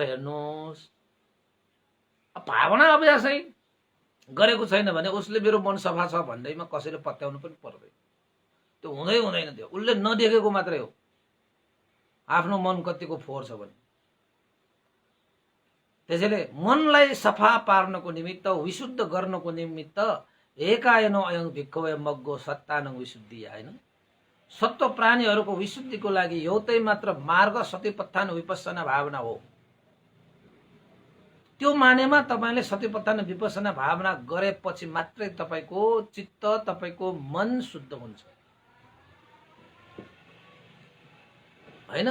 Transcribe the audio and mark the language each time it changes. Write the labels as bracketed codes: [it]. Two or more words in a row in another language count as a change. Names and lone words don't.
[ne] हेर्नुहोस्, भावना अभ्यासै गरेको छैन भने उसले मेरो मन सफा छ भन्दैमा कसैले पत्याउनु पनि पर्दैन। त्यो हुँदै हुँदैन, त्यो उसले नदेखेको मात्रै हो आफ्नो मन कतिको फोहोर छ भने। त्यसैले मनलाई सफा पार्नको निमित्त विशुद्ध गर्नको निमित्त [pi] एकायन अयं भिक्खवे मग्गो सत्तानं विशुद्धि [ne] हैन। सत्व प्राणीहरूको विशुद्धिको लागि एउटै मात्र मार्ग [pi] सतिपत्थान विपස්සना [ne] भावना हो। त्यो मानेमा तपाईले [pi] सतिपत्थान विपස්සना [ne] भावना गरेपछि मात्रै तपाईको चित्त तपाईको मन शुद्ध हुन्छ हैन।